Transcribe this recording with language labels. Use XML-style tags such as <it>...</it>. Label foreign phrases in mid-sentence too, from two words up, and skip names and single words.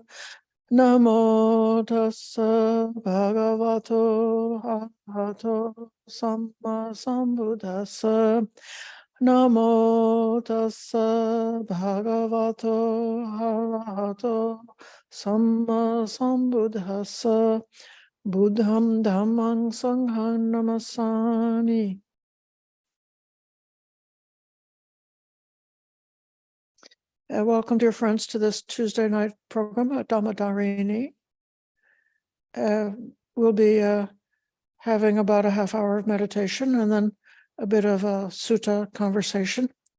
<pi>Namo tassa bhagavato arahato samma sambuddhassa. Namo tassa bhagavato arahato samma sambuddhassa. Buddham dhammang sanghang namasami.</pi> <en>Welcome, dear friends, to this Tuesday night program at Dhamma-Dharini. We'll be having about a half hour of meditation and then a bit of a sutta conversation.</en>